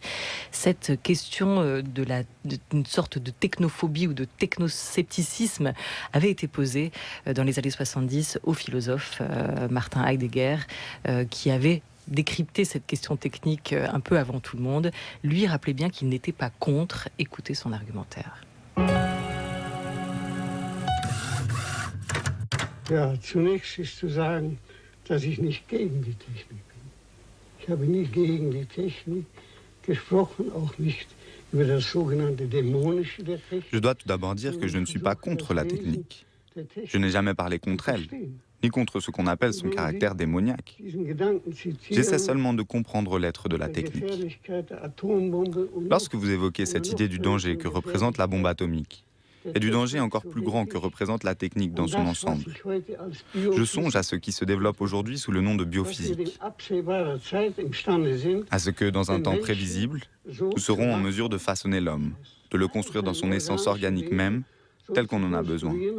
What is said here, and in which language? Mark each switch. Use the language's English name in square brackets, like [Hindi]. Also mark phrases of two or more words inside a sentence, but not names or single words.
[French] Cette question d'une sorte de technophobie ou de technoscepticisme avait été posée dans les années 70 au philosophe Martin Heidegger, qui avait décrypter cette question technique un peu avant tout le monde. Lui rappelait bien qu'il n'était pas contre. Écoutez son argumentaire. [German] Ja, zunächst ist zu sagen, dass ich nicht gegen die Technik bin. Ich habe nie gegen die Technik gesprochen, auch nicht über das sogenannte Dämonische der Technik. [French] Je dois tout d'abord dire que je ne suis pas contre la technique. Je n'ai jamais parlé contre elle, ni contre ce qu'on appelle son caractère démoniaque. J'essaie seulement de comprendre l'être de la technique. Lorsque vous évoquez cette idée du danger que représente la bombe atomique, et du danger encore plus grand que représente la technique dans son ensemble, je songe à ce qui se développe aujourd'hui sous le nom de biophysique, à ce que, dans un temps prévisible, nous serons en mesure de façonner l'homme, de le construire dans son essence organique même, tel qu'on en a besoin.